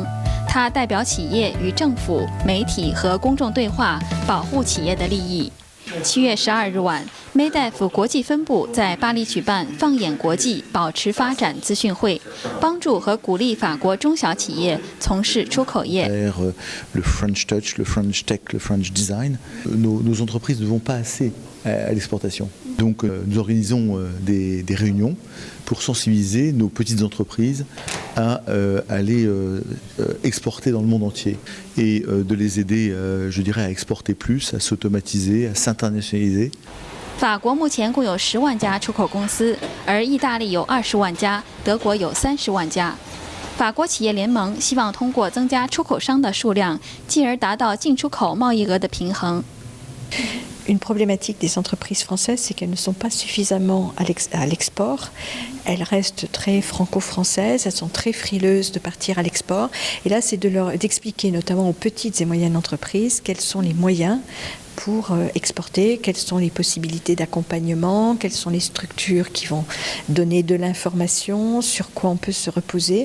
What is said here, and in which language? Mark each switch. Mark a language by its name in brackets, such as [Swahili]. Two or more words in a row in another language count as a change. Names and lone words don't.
[Chinese] 它代表企业与政府、媒体和公众对话，保护企业的利益。7月12日晚 ，MEDEF 国际分部在巴黎举办“放眼国际，保持发展”资讯会，帮助和鼓励法国中小企业从事出口业。 [English] Le French touch, le French tech, le French design. [French] Nos entreprises ne vont pas assez à l'exportation. Donc nous organisons des réunions pour sensibiliser nos petites entreprises à aller exporter dans le monde entier et de les aider, je dirais, à exporter plus, à s'automatiser, à s'internationaliser. [Chinese] 法国目前共有10万家出口公司，而意大利有20万家，德国有30万家。法国企业联盟希望通过增加出口商的数量，进而达到进出口贸易额的平衡。 [French] Une problématique des entreprises françaises, c'est qu'elles ne sont pas suffisamment à l'export. Elles restent très franco-françaises, elles sont très frileuses de partir à l'export. Et là, c'est d'expliquer notamment aux petites et moyennes entreprises quels sont les moyens pour exporter, quelles sont les possibilités d'accompagnement, quelles sont les structures qui vont donner de l'information, sur quoi on peut se reposer.